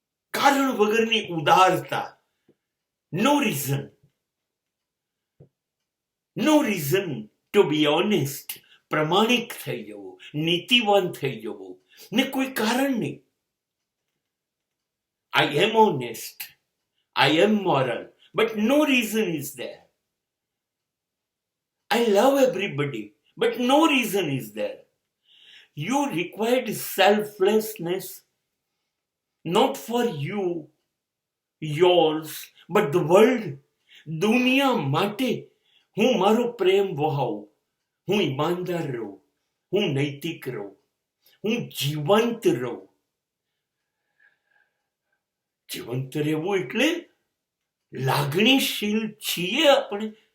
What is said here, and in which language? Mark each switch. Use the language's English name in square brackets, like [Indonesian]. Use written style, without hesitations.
[Gujarati] કારણ વગરની ઉદારતા, [English] no reason to be honest, [Gujarati] પ્રમાણિક થઈ જવું, નીતિવાન થઈ જવું, ને કોઈ કારણ નહીં. [English] I am honest, I am moral, but no reason is there. I love everybody, but no reason is there. You required selflessness, not for you, yours, but the world. [Gujarati] દુનિયા માટે હું મારો પ્રેમ વહાવું, હું ઈમાનદાર રહું, હું નૈતિક રહું, હું જીવંત રહું. જીવંત રહેવું એટલે લાગણીશીલ છીએ આપણે.